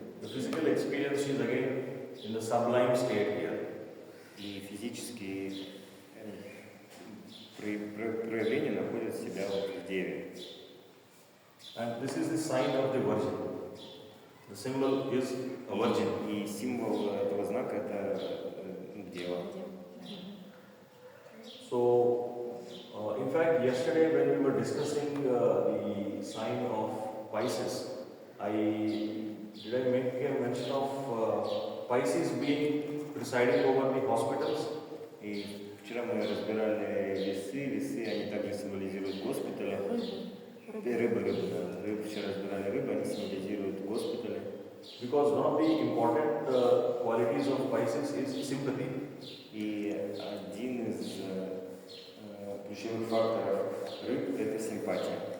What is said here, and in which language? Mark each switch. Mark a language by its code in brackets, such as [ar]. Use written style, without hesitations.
[en] the physical experience is again in the sublime state here. [ru] И физические проявления находят себя вот в Деве. [en] And this is the sign of the Virgin. The symbol is a virgin. [ru] И символ этого знака это Дева. [en] So, in fact, yesterday when we were discussing the sign of Pisces, did I make a mention of Pisces being presiding over the hospitals? [ru] И вчера мы разбирали весы, они также символизируют госпитали. Рыбы, вчера разбирали рыбы, они символизируют госпитали. [en] Because one of the important qualities of Pisces is sympathy. [ru] И один из ключевых факторов рыб это симпатия.